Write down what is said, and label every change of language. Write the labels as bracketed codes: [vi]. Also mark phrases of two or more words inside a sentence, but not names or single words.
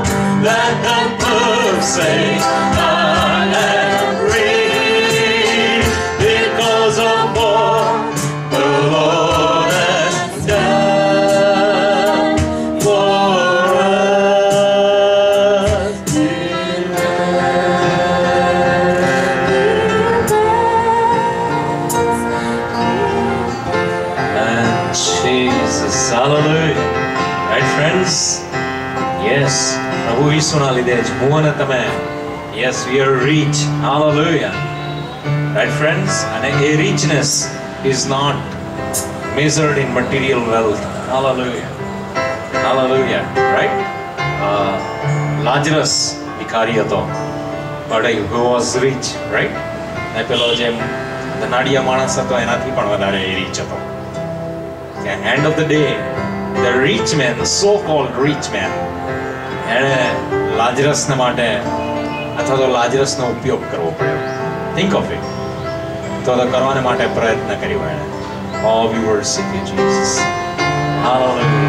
[en] Let the poor say, I am rich, because of what the Lord has done for us. And Jesus, hallelujah. Right, friends? Yes, [gu] પ્રભુ ઈસુના લીધે જ હું અને તમે, [en] yes, we are rich. Hallelujah. Right, friends? અને એ richness is not measured in material wealth. Hallelujah. Hallelujah. Right? Lazarus [gu] ભિખારી હતો, [en] but who was rich, right? [gu] ને પેલો જે ધનાઢિયા માણસ હતો એનાથી પણ વધારે રીચ હતો. [en] At the end of the day, the rich man, so-called rich man, [gu] એણે લાજરસને માટે અથવા તો લાજરસનો ઉપયોગ કરવો પડ્યો. [en] Think of it. [gu] તો કરવાને માટે પ્રયત્ન કર્યો એણે. [en] Oh, we worship you, Jesus. Hallelujah.